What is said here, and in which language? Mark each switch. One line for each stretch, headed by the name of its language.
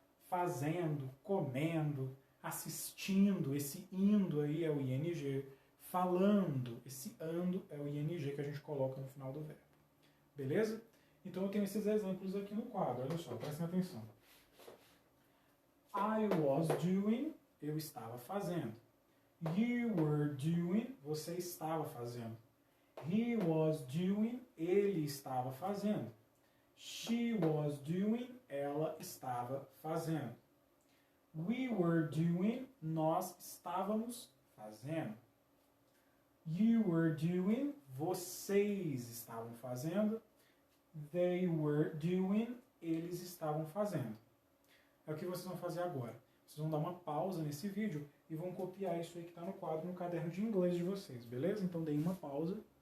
Portuguese: Fazendo, comendo, assistindo. Esse indo aí é o ing. Falando, esse ando é o ing que a gente coloca no final do verbo. Beleza? Então, eu tenho esses exemplos aqui no quadro. Olha só, prestem atenção.
English: I was doing,
Portuguese: eu estava fazendo.
English: You were doing,
Portuguese: você estava fazendo.
English: He was doing,
Portuguese: ele estava fazendo.
English: She was doing,
Portuguese: ela estava fazendo.
English: We were doing,
Portuguese: nós estávamos fazendo.
English: You were doing,
Portuguese: vocês estavam fazendo.
English: They were doing,
Portuguese: eles estavam fazendo. É o que vocês vão fazer agora. Vocês vão dar uma pausa nesse vídeo e vão copiar isso aí que está no quadro no caderno de inglês de vocês, beleza? Então deem uma pausa.